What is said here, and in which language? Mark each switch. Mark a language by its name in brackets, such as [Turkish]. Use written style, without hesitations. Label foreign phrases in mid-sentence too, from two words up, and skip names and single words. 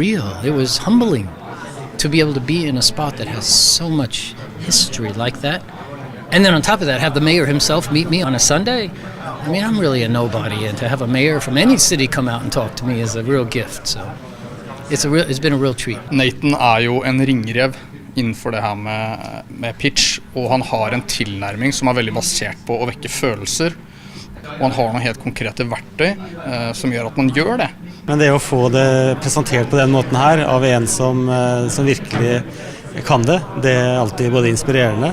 [English] It was humbling to be able to be in a spot that has so much history like that. And then on top of that, have the mayor himself meet me on a Sunday. I mean, I'm really a nobody, and to have a mayor from any city come out and talk to me is a real gift. So it's been a real treat. [Norwegian] Nathan jo en ringrev innenfor det her med pitch, og han har en tilnærming som veldig basert på å vekke følelser. Og han har noen helt konkrete verktøy som gjør at man gjør det. Men det å få det presentert på den måten her av en som virkelig kan det alltid både inspirerende.